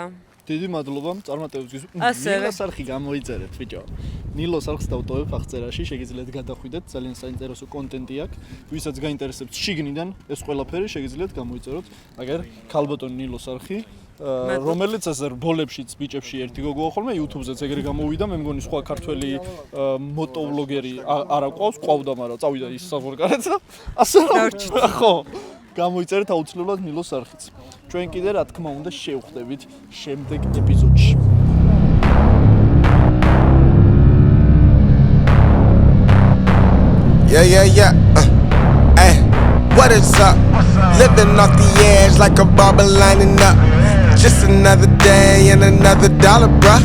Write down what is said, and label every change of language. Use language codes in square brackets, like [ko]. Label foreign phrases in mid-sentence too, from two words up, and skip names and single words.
[ka] დიდი მადლობა წარმატებებს ნილოს არხი გამოიწერეთ ბიჭო ნილოს არხს დავტოვებ აღწერაში შეგიძლიათ გადახვიდეთ ძალიან საინტერესო კონტენტი აქვს ვისაც გაინტერესებთ შიგნიდან ეს ყველაფერი შეგიძლიათ გამოიწეროთ აგერ ქალბატონ ნილოს არხი რომელიც ეს რბოლებშიც ბიჭებში ერთი გოგოა ხოლმე YouTube-ზეც ეგრე გამოვიდა, მე მგონი სხვა ქართველი მოტოვლოგერი არ აყვავს, ყავდა, მაგრამ წავიდა ის საზღვარგარეთ და ასე ხო გამოიწერეთ აუცილებლად მილოს არხიც. ჩვენ კიდე რა თქმა უნდა შევხვდებით შემდეგ ეპიზოდში. [en] Yeah. Hey, what is up? Living off the edge like a barber lining up. Just another day and another dollar, bruh.